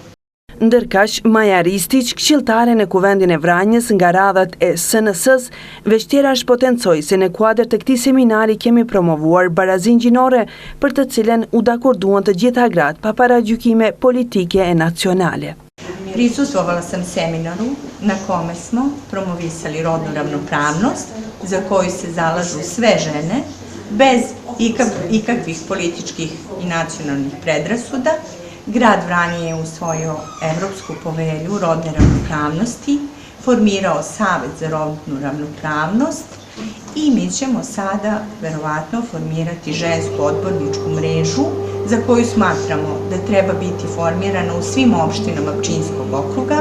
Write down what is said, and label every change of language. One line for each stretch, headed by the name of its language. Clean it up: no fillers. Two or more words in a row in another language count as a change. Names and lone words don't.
Albanian: Ndërkaq, Maja Ristiq, këshilltare në kuvendin e Vranjës nga radhat e SNS-s, veçtjera shpotencoi se në kuadër të këtij seminari kemi promovuar barazinë gjinore për të cilën u dakorduan të gjitha gratë pa paragjykime politike e nacionale.
Serbian: Prisustvovala sam seminaru na kome smo promovisali rodnu ravnopravnost za koju se zalažu sve žene bez ikakvih političkih i nacionalnih predrasuda. Grad Vranje je usvojio Evropsku povelju rodne ravnopravnosti, formirao Savet za rodnu ravnopravnost i mi ćemo sada verovatno formirati žensku odborničku mrežu za koju smatramo da treba biti formirana u svim opštinama Pčinjskog okruga.